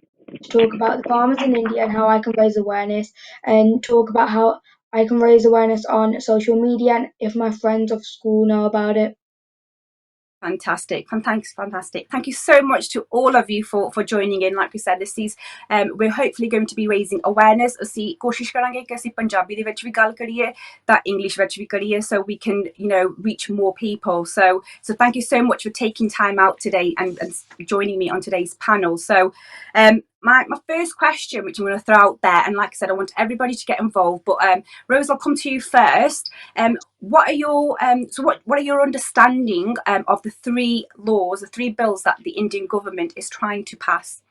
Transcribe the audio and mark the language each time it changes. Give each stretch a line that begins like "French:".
English: To talk about the farmers in India and how I can raise awareness, and talk about how I can raise awareness on social media and if my friends of school know about it. Fantastic. Thank you so much to all of you for joining in. Like we said, this is we're hopefully going to be raising awareness.
Punjabi: ਅਸੀਂ ਕੋਸ਼ਿਸ਼ ਕਰਾਂਗੇ ਕਿ ਅਸੀਂ ਪੰਜਾਬੀ ਦੇ ਵਿੱਚ ਵੀ ਗੱਲ ਕਰੀਏ ਤਾਂ ਇੰਗਲਿਸ਼ ਵਿੱਚ ਵੀ ਕਰੀਏ
English: so we can reach more people. So thank you so much for taking time out today and joining me on today's panel. So my first question, which I'm going to throw out there, and like I said, I want everybody to get involved, but Rose, I'll come to you first. What are your understanding of the 3 laws, the 3 bills that the Indian government is trying to pass?